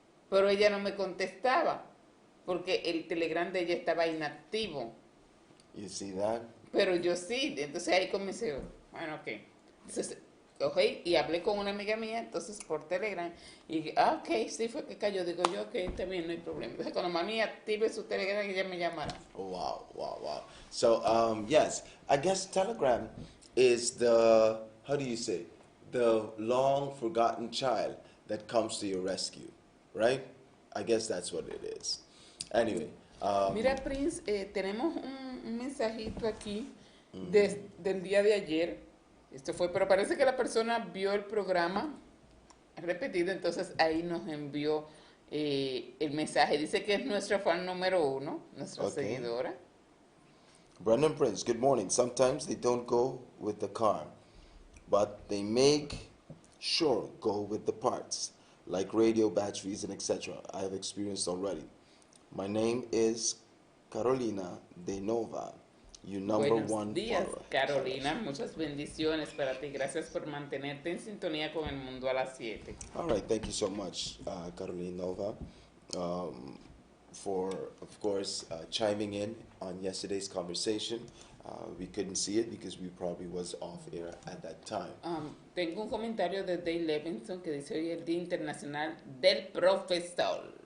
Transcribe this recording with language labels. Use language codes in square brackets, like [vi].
[es] Pero ella no me contestaba, porque el Telegram de ella estaba inactivo. [en] You see that? [es] Pero yo sí, entonces ahí comencé, bueno, ok. Entonces, cogí y hablé con una amiga mía, entonces por Telegram, y dije, ok, sí fue que cayó. Digo yo, ok, también no hay problema. Entonces, cuando mami active su Telegram, ella me llamará. [en] Wow, wow, wow. So, yes, I guess Telegram is the, how do you say, the long forgotten child that comes to your rescue, right? I guess that's what it is. Anyway, [es] Mira, Prince, tenemos un mensajito aquí mhm. del día de ayer. Esto fue, pero parece que la persona vio el programa repetido, entonces ahí nos envió el mensaje. Dice que es nuestra fan número 1, nuestra [en] Okay. [es] seguidora. [en] Brendan Prince, good morning. Sometimes they don't go with the car, but they make sure go with the parts, like radio, batteries, and etc. I have experienced already. My name is Carolina de Nova, your number [es] Buenos [en] one [es] días, [en] follower. [es] Carolina. Muchas bendiciones para ti. Gracias por mantenerte en sintonía con el mundo a las 7. [en] All right, thank you so much, Carolina Nova, um, for, of course, chiming in on yesterday's conversation. We couldn't see it because we probably was off air at that time. [es] Tengo un comentario de Dave Levinson que dice hoy es el Día Internacional del Profesor.